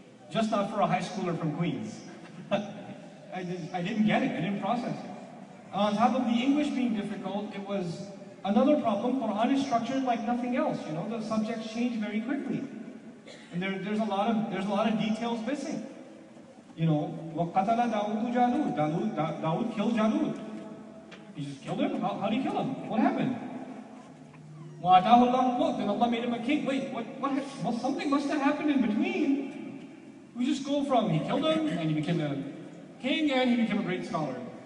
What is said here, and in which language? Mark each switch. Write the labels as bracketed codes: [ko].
[en] Just not for a high schooler from Queens. I didn't get it. I didn't process it. On top of the English being difficult, it was another problem. Quran is structured like nothing else. You know, the subjects change very quickly. And there's a lot of details missing. You know, [ar] وَقَتَلَ دَاوُدُ جَالُوتَ. [en] Dawood killed Jalut. He just killed him? How did he kill him? What happened? [ar] وَآتَاهُ اللَّهُ الْمُلْكَ. [en] Then Allah made him a king. Wait, well, something must have happened in between. We just go from he killed him, and he became a king, and he became a great scholar.